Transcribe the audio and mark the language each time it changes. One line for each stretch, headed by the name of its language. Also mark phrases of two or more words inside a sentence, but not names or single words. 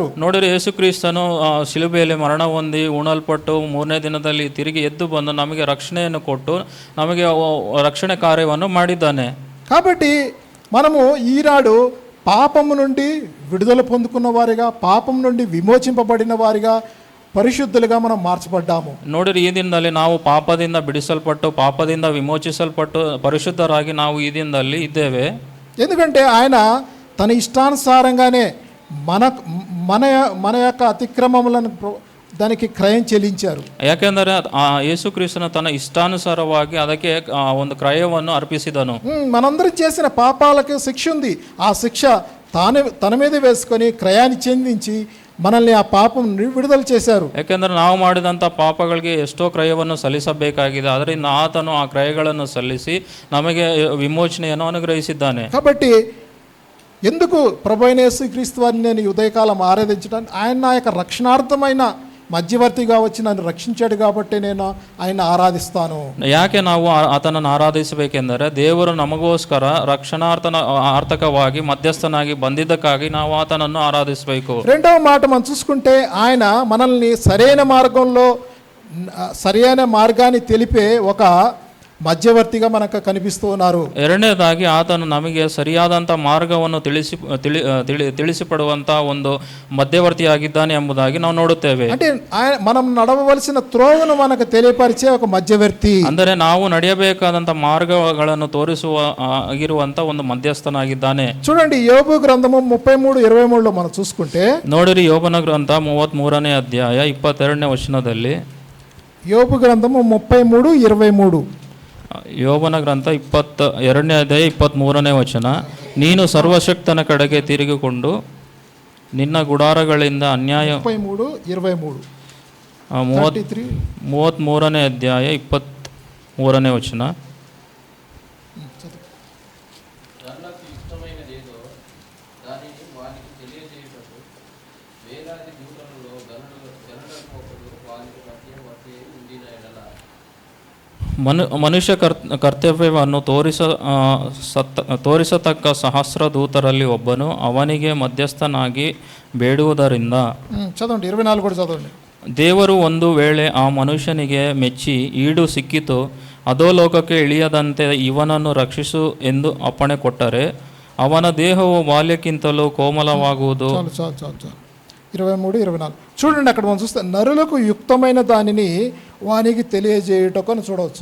Kannada: ನೋಡಿರಿ, ಯೇಸುಕ್ರಿಸ್ತನು ಶಿಲುಬೆಯಲ್ಲಿ ಮರಣ ಹೊಂದಿ ಉಣಲ್ಪಟ್ಟು 3ನೇ ದಿನದಲ್ಲಿ ತಿರುಗಿ ಎದ್ದು ಬಂದು ನಮಗೆ ರಕ್ಷಣೆಯನ್ನು ಕೊಟ್ಟು ನಮಗೆ ರಕ್ಷಣೆ ಕಾರ್ಯವನ್ನು ಮಾಡಿದ್ದಾನೆ.
Telugu: కాబట్టి మనము ఈనాడు పాపము నుండి విడుదల పొందుకున్న వారిగా, పాపం నుండి విమోచింపబడిన వారిగా, ಪರಿಶುದ್ಧలుగా మనం మార్చబడ్డాము.
Kannada: ನೋಡಿರಿ, ಈ ದಿನದಲ್ಲಿ ನಾವು ಪಾಪದಿಂದ ಬಿಡಿಸಲ್ಪಟ್ಟು, ಪಾಪದಿಂದ ವಿಮೋಚಿಸಲ್ಪಟ್ಟು ಪರಿಶುದ್ಧರಾಗಿ ನಾವು ಈ ದಿನದಲ್ಲಿ ಇದ್ದೇವೆ.
Telugu: ఎందుకంటే ఆయన తన ఇష్టానుసారంగానే మన యొక్క అతిక్రమములను దానికి క్రయం చెల్లించారు.
Kannada: ಯಾಕೆಂದರೆ ಯೇಸುಕ್ರಿಸ್ತನ ತನ್ನ ಇಷ್ಟಾನುಸಾರವಾಗಿ ಅದಕ್ಕೆ ಒಂದು ಕ್ರಯವನ್ನು ಅರ್ಪಿಸಿದನು.
Telugu: మనందరం చేసిన పాపాలకు శిక్ష ఉంది. ఆ శిక్ష తన మీద వేసుకొని క్రయాన్ని చెందించి మనల్ని ఆ పాపం విడుదల చేశారు.
Kannada: ಯಾಕೆಂದರೆ ನಾವು ಮಾಡಿದಂಥ ಪಾಪಗಳಿಗೆ ಎಷ್ಟೋ ಕ್ರಯವನ್ನು ಸಲ್ಲಿಸಬೇಕಾಗಿದೆ, ಅದರಿಂದ ಆತನು ಆ ಕ್ರಯಗಳನ್ನು ಸಲ್ಲಿಸಿ ನಮಗೆ ವಿಮೋಚನೆಯನ್ನು ಅನುಗ್ರಹಿಸಿದ್ದಾನೆ.
Telugu: కాబట్టి ఎందుకు ప్రభువైన యేసుక్రీస్తు వారిని నేను ఉదయకాలం ఆరాధించడానికి, ఆయన నా యొక్క రక్షణార్థమైన మధ్యవర్తిగా వచ్చి నన్ను రక్షించాడు కాబట్టి నేను ఆయన ఆరాధిస్తాను.
Kannada: ಯಾಕೆ ನಾವು ಆತನನ್ನು ಆರಾಧಿಸಬೇಕೆಂದರೆ ದೇವರು ನಮಗೋಸ್ಕರ ರಕ್ಷಣಾರ್ಥಕವಾಗಿ ಮಧ್ಯಸ್ಥನಾಗಿ ಬಂದಿದ್ದಕ್ಕಾಗಿ ನಾವು ಆತನನ್ನು ಆರಾಧಿಸಬೇಕು.
Telugu: రెండవ మాట మనం చూసుకుంటే ఆయన మనల్ని సరైన మార్గాన్ని తెలిపే ఒక మధ్యవర్తిగా మనకు కనిపిస్తూ ఉన్నారు.
Kannada: ಎರಡನೇದಾಗಿ ಆತನು ನಮಗೆ ಸರಿಯಾದಂಥ ಮಾರ್ಗವನ್ನು ತಿಳಿಸಿಪಡುವಂಥ ಒಂದು ಮಧ್ಯವರ್ತಿಯಾಗಿದ್ದಾನೆ ಎಂಬುದಾಗಿ ನಾವು ನೋಡುತ್ತೇವೆ.
Telugu: అంటే మనం నడవవలసిన త్రోవను మనకు తెలియపరిచే ఒక మధ్యవర్తి.
Kannada: ಅಂದರೆ ನಾವು ನಡೆಯಬೇಕಾದಂಥ ಮಾರ್ಗಗಳನ್ನು ಆಗಿರುವಂಥ ಒಂದು ಮಧ್ಯಸ್ಥನಾಗಿದ್ದಾನೆ.
Telugu: చూడండి యోబు గ్రంథము 33:23లో మనం చూసుకుంటే,
Kannada: ನೋಡಿರಿ ಯೋಬನ ಗ್ರಂಥ 33ನೇ ಅಧ್ಯಾಯ 22ನೇ ವಚನದಲ್ಲಿ,
Telugu: యోబు గ్రంథము 33:23,
Kannada: ಯೋಬನ ಗ್ರಂಥ 22ನೇ ಅಧ್ಯಾಯ 23ನೇ ವಚನ, ನೀನು ಸರ್ವಶಕ್ತನ ಕಡೆಗೆ ತಿರುಗಿಕೊಂಡು ನಿನ್ನ ಗುಡಾರಗಳಿಂದ ಅನ್ಯಾಯ. 33:23, 33ನೇ ಅಧ್ಯಾಯ 23ನೇ ವಚನ. ಮನುಷ್ಯ ಕರ್ತವ್ಯವನ್ನು ತೋರಿಸತಕ್ಕ ಸಹಸ್ರ ದೂತರಲ್ಲಿ ಒಬ್ಬನು ಅವನಿಗೆ ಮಧ್ಯಸ್ಥನಾಗಿ ಬೇಡುವುದರಿಂದ.
Telugu: చదవండి 24 కూడా చదవండి.
Kannada: ದೇವರು ಒಂದು ವೇಳೆ ಆ ಮನುಷ್ಯನಿಗೆ ಮೆಚ್ಚಿ ಈಡು ಸಿಕ್ಕಿತು ಅಧೋಲೋಕಕ್ಕೆ ಇಳಿಯದಂತೆ ಇವನನ್ನು ರಕ್ಷಿಸು ಎಂದು ಅಪ್ಪಣೆ ಕೊಟ್ಟರೆ ಅವನ ದೇಹವು ಬಾಲ್ಯಕ್ಕಿಂತಲೂ ಕೋಮಲವಾಗುವುದು.
Telugu: 23-24 చూడండి, అక్కడ మనం చూస్తే నరులకు యుక్తమైన దానిని వానికి తెలియజేయుటకు చూడవచ్చు.